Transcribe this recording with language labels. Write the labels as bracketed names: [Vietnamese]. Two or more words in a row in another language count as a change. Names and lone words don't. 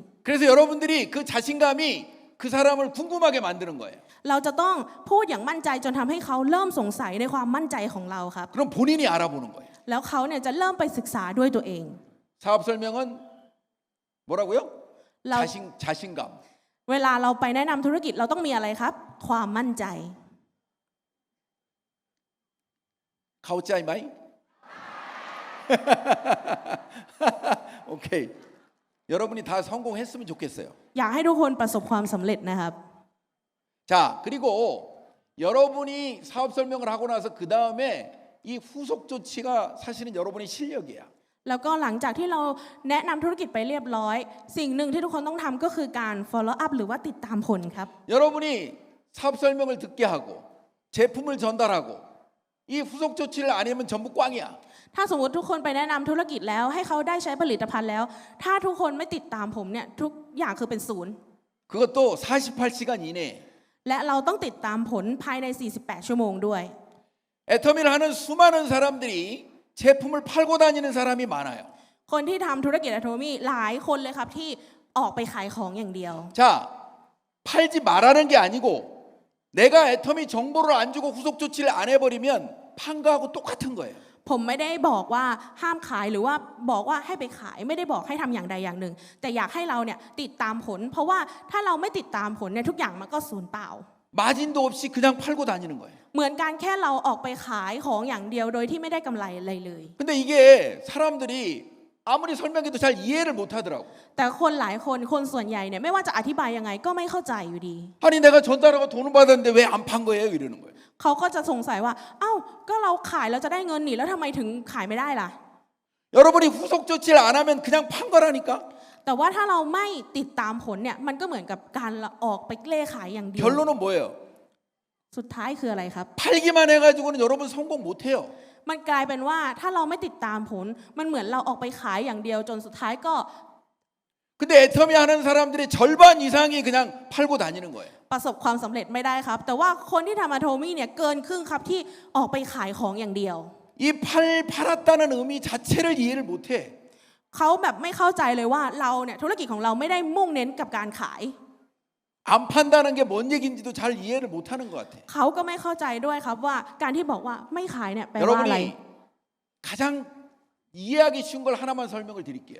[Korean] 그래서 여러분들이 그 자신감이 그 사람을 궁금하게 만드는 거예요. [Thai] ๆ เราจะต้องพูดอย่างมั่นใจจนทำให้เขาเริ่มสงสัยในความมั่นใจของเราครับ [Korean] 그럼 본인이 알아보는 거예요. [Thai] แล้วเขาเนี่ยจะเริ่มไปศึกษาด้วยตัวเอง [Korean] 사업 설명은 뭐라고요? 라- 자신감. [Thai] เวลาเราไปแนะนำธุรกิจเราต้องมีอะไรครับ ความมั่นใจ เข้าใจไหม? [Korean] 오케이. 여러분이 다 성공했으면 좋겠어요. [Thai] อยากให้ทุกคนประสบความสำเร็จนะครับ [Korean] 자, 그리고 여러분이 사업 설명을 하고 나서 그 다음에 이 후속 조치가 사실은 여러분의 실력이야. [Thai] แล้วก็หลังจากที่เราแนะนำธุรกิจไปเรียบร้อย สิ่งหนึ่งที่ทุกคนต้องทำก็คือการ [English] follow up [Thai] หรือว่าติดตามผลครับ [Korean] 여러분이 사업 설명을 듣게 하고 제품을 전달하고 이 후속 조치를 안 하면 전부 꽝이야. [Thai] ถ้าสมมติทุกคนไปแนะนำธุรกิจแล้วให้เขาได้ใช้ผลิตภัณฑ์แล้ว ถ้าทุกคนไม่ติดตามผมเนี่ยทุกอย่างคือเป็นศูนย์ [Korean] 그것도 48시간 이내에. [Thai] และเราต้องติดตามผลภายใน 48 ชั่วโมงด้วย [Korean] 애터미를 하는 수많은 사람들이 제품을 팔고 다니는 사람이 많아요. [Thai] คนที่ทำธุรกิจอะโทมี่หลายคนเลยครับที่ออกไปขายของอย่างเดียว [Korean] 자, 팔지 말라는 게 아니고 내가 애터미 정보를 안 주고 후속 조치를 안 해버리면 판 거하고 똑같은 거예요. [Thai] ผมไม่ได้บอกว่าห้ามขายหรือว่าบอกว่าให้ไปขายไม่ได้บอกให้ทำอย่างใดอย่างหนึ่ง แต่อยากให้เราเนี่ยติดตามผล เพราะว่าถ้าเราไม่ติดตามผลเนี่ยทุกอย่างมันก็สูญเปล่า [Korean] 마진도 없이 그냥 팔고 다니는 거예요. [Thai] เหมือนการแค่เราออกไปขายของอย่างเดียวโดยที่ไม่ได้กำไรอะไรเลย [Korean] 근데 이게 사람들이 아무리 설명해도 잘 이해를 못 하더라고. [Thai] แต่คนหลายคนคนส่วนใหญ่เนี่ยไม่ว่าจะอธิบายยังไงก็ไม่เข้าใจอยู่ดี [Korean] 아니 내가 전달하고 돈을 받았는데 왜 안 판 거예요? 이러는 거예요. [Thai] เขาก็จะสงสัยว่าเอ้าก็เราขายแล้วจะได้เงินนี่แล้วทำไมถึงขายไม่ได้ล่ะ [Korean] 여러분이 후속 조치를 안 하면 그냥 판 거라니까. [Thai] แต่ว่าถ้าเราไม่ติดตามผลเนี่ยมันก็เหมือนกับการออกไปเล่ขายอย่างเดียว [Korean] 결론은 뭐예요? [Thai] สุดท้ายคืออะไรครับ [Korean] 팔기만 해가지고는 여러분 성공 못해요. [Thai] มันกลายเป็นว่าถ้าเราไม่ติดตามผลมันเหมือนเราออกไปขายอย่างเดียวจนสุดท้ายก็ [Korean] 근데 애터미 하는 사람들의 절반 이상이 그냥 팔고 다니는 거예요. [Thai] ประสบความสำเร็จไม่ได้ครับ แต่ว่าคนที่ทำอะโทมี่เนี่ยเกินครึ่งครับที่ออกไปขายของอย่างเดียว [Korean] 이 팔았다는 의미 자체를 이해를 못해. [Thai] เขาแบบไม่เข้าใจเลยว่าเราเนี่ยธุรกิจของเราไม่ได้มุ่งเน้นกับการขาย [Korean] 안 판다는 게 뭔 얘기인지도 잘 이해를 못하는 것 같아. [Thai] เขาก็ไม่เข้าใจด้วยครับว่าการที่บอกว่าไม่ขายเนี่ยแปลว่าอะไร [Korean] 여러분이 가장 이해하기 쉬운 걸 하나만 설명을 드릴게요.